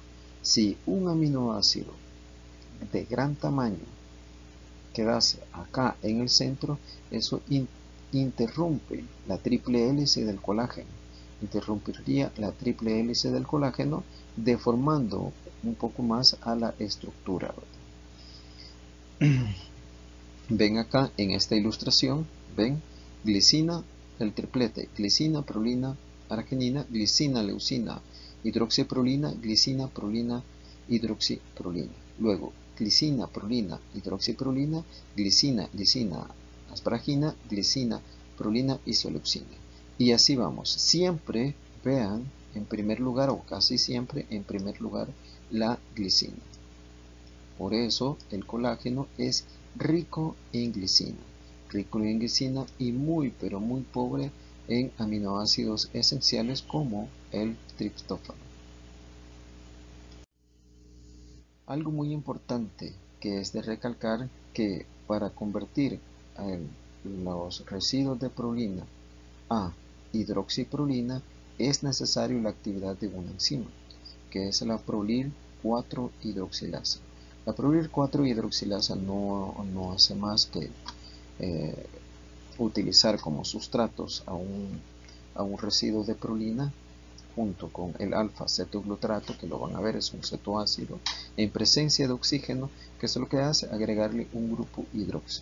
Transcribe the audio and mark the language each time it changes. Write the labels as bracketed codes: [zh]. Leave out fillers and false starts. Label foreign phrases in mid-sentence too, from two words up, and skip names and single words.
[es] Si un aminoácido de gran tamaño quedase acá en el centro, eso interrumpe la triple hélice del colágeno. Interrumpiría la triple hélice del colágeno, deformando un poco más a la estructura. Ven acá en esta ilustración, ven, glicina, el triplete, glicina, prolina, arginina, glicina, leucina, hidroxiprolina, glicina, prolina, hidroxiprolina. Luego, glicina, prolina, hidroxiprolina, glicina, asparagina, glicina, prolina, isoleucina. Y así vamos. Siempre vean en primer lugar, o casi siempre en primer lugar, la glicina. Por eso el colágeno es rico en glicina y muy pero muy pobre en aminoácidos esenciales como el triptófano. Algo muy importante que es de recalcar, que para convertir los residuos de prolina a hidroxiprolina es necesario la actividad de una enzima, que es la prolil 4 hidroxilasa. La prolil 4 hidroxilasa no hace más que utilizar como sustratos a un residuo de prolina junto con el alfa-cetoglutarato, que lo van a ver, es un cetoácido, en presencia de oxígeno, que es lo que hace agregarle un grupo hidroxi.